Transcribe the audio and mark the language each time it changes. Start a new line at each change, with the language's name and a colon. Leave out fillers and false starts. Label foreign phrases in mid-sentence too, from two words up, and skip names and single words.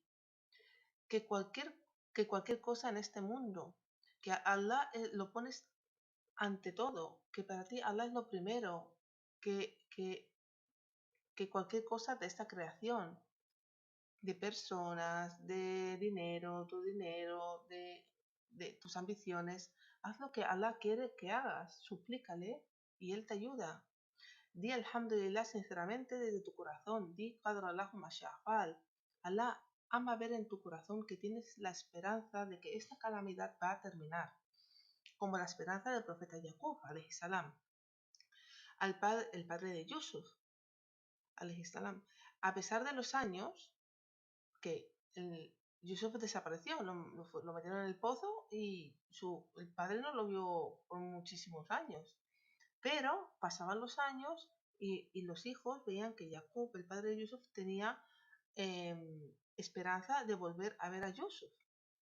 Spanish: Que cualquier cosa en este mundo, que a Allah lo pones ante todo, que para ti Allah es lo primero, que cualquier cosa de esta creación, de personas, de dinero, tu dinero, de tus ambiciones, haz lo que Allah quiere que hagas, suplícale y Él te ayuda. Di alhamdulillah sinceramente desde tu corazón,
Arabic: di قدر الله ما شاء فعل.
Spanish: Allah ama ver en tu corazón que tienes la esperanza de que esta calamidad va a terminar, como la esperanza del profeta Yaqub,
Arabic: عليه السلام,
Spanish: el padre de Yusuf,
Arabic: عليه السلام.
Spanish: A pesar de los años que Yusuf desapareció, lo metieron en el pozo y el padre no lo vio por muchísimos años. Pero pasaban los años y los hijos veían que Jacob, el padre de Yusuf, tenía esperanza de volver a ver a Yusuf.